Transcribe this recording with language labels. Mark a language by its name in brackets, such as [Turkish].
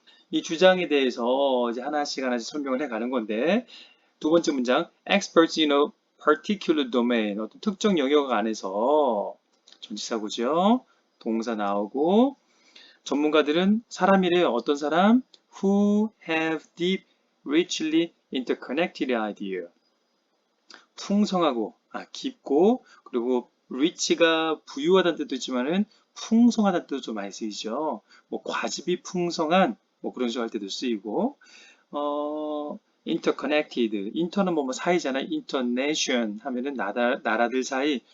[Korean] 이 주장에 대해서 이제 하나씩 설명을 해 가는 건데, 두 번째 문장, [English] experts in a particular domain, [Korean] 어떤 특정 영역 안에서 전치사구죠. 동사 나오고, 전문가들은 사람이래요. 어떤 사람? [English] Who have deep, richly interconnected idea. [Korean] 풍성하고, 깊고, 그리고 rich가 부유하다는 뜻도 있지만은 풍성하다는 뜻도 좀 많이 쓰이죠. 과즙이 풍성한, 그런 식으로 할 때도 쓰이고, interconnected. inter는 사이잖아요. internation 하면은 나라들 사이.